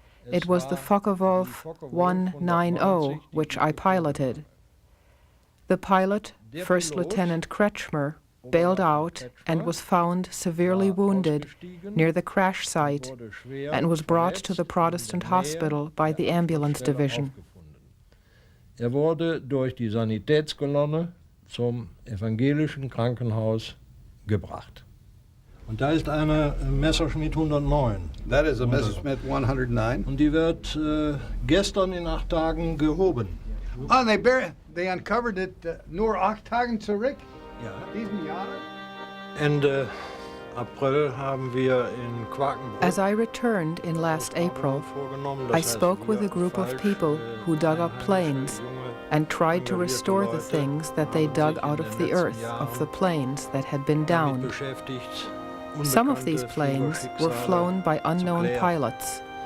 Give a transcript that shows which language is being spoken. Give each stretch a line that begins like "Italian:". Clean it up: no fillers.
English: It was the Focke-Wulf 190 which I piloted. The pilot, First Lieutenant Kretschmer, bailed out and was found severely wounded near the crash site and was brought to the Protestant hospital by the ambulance division.
German: wurde durch die Sanitätskolonne zum evangelischen Krankenhaus gebracht. Und da ist eine Messerschmitt 109.
English: That is a Messerschmitt 109.
German: Und die wird gestern in 8 Tagen gehoben.
English: Oh, they uncovered it
German: nur 8 Tagen zurück? Ja. Diesen Jahr? Ende April haben wir in Quakenbrück.
English: As I returned in last April, I spoke with a group of people who dug up planes and tried to restore the things that they dug out of the earth of the planes that had been downed. Some of these planes were flown by unknown pilots.